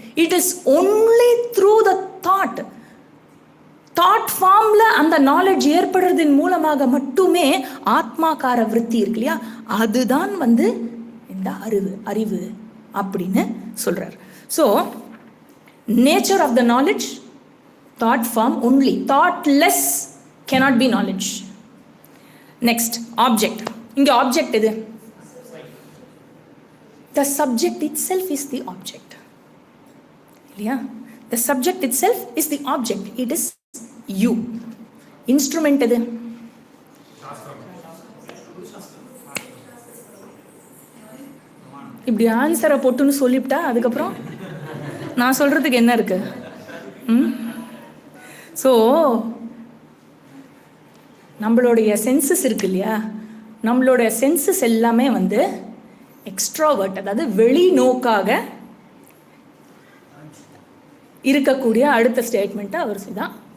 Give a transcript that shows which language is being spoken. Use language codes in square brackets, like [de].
[en] It is only through the thought. [ta] Thought ஃபார்ம்ல அந்த knowledge ஏற்படுறதின் மூலமாக மட்டுமே ஆத்மாக்கார விருத்தி இருக்கு இல்லையா, அதுதான் வந்து இந்த அறிவு அப்படின்னு சொல்றார். [en] So nature of the knowledge thought form only, thoughtless cannot be knowledge. Next, object. [ta] இங்க object எது? [en] The subject itself is the object. [ta] இல்லையா? [en] The subject itself is the object. It is you. [ta] Instrument எது? இப்படி ஆன்சரை போட்டுன்னு சொல்லிவிட்டா அதுக்கப்புறம் நான் சொல்றதுக்கு என்ன இருக்கு? ஸோ நம்மளுடைய சென்சஸ் இருக்கு இல்லையா, நம்மளுடைய சென்சஸ் எல்லாமே வந்து எக்ஸ்ட்ராவர்ட், அதாவது வெளிநோக்காக இருக்கக்கூடிய அடுத்த ஸ்டேட்மெண்ட்டை அவர் தான்.